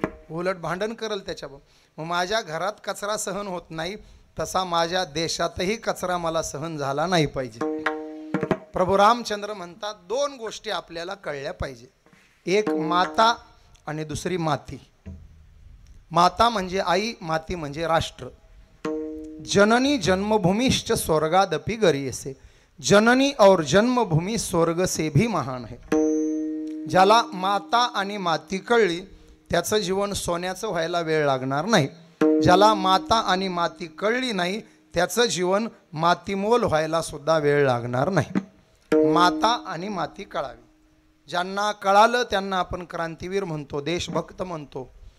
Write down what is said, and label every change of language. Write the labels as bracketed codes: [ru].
[mr] उलट भांडण करल त्याच्याबरोबर. मग माझ्या घरात कचरा सहन होत नाही, तसा माझ्या देशातही कचरा मला सहन झाला नाही पाहिजे. प्रभू रामचंद्र म्हणतात, दोन गोष्टी आपल्याला कळल्या पाहिजे, एक माता आणि दुसरी माती. माता म्हणजे आई, माती म्हणजे राष्ट्र. [sa] जननी जन्मभूमिश्च स्वर्गादपि गरीयसे, [hi] जननी और जन्मभूमि स्वर्ग से भी महान है. [mr] ज्याला माता आणि माती कळली त्याचं जीवन सोन्याचं व्हायला वेळ लागणार नाही. ज्याला माता आणि माती कळली नाही त्याचं जीवन मातीमोल व्हायला सुद्धा वेळ लागणार नाही. माता आणि माती कळावी. ज्यांना कळालं त्यांना आपण क्रांतीवीर म्हणतो, देशभक्त म्हणतो.